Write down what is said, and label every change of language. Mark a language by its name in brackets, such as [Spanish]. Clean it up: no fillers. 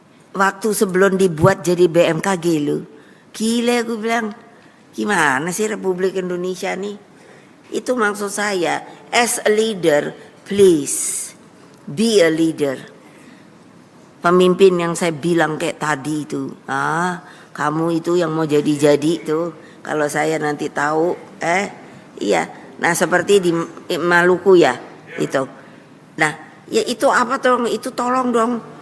[Indonesian] Waktu sebelum dibuat jadi BMKG lu. Gila gue bilang, gimana sih Republik Indonesia nih? Itu maksud saya, [English] as a leader, please be a leader. [Indonesian] Pemimpin yang saya bilang kayak tadi itu, kamu itu yang mau jadi-jadi tuh. Kalau saya nanti tahu, iya. Nah seperti di Maluku ya, itu. Nah, ya itu apa dong? Itu tolong dong.